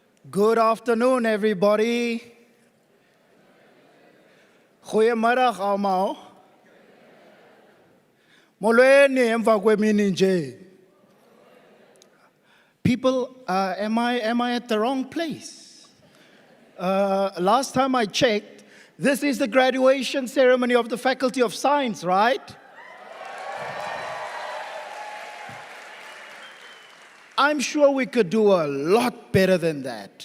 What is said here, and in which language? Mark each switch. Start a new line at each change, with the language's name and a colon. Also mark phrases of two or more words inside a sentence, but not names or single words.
English: Good afternoon, everybody.
Afrikaans: Goeiemiddag allemaal.
Xhosa: Molweni emva kwemini nje.
English: People, am I at the wrong place? Last time I checked, this is the graduation ceremony of the Faculty of Science, right? I'm sure we could do a lot better than that.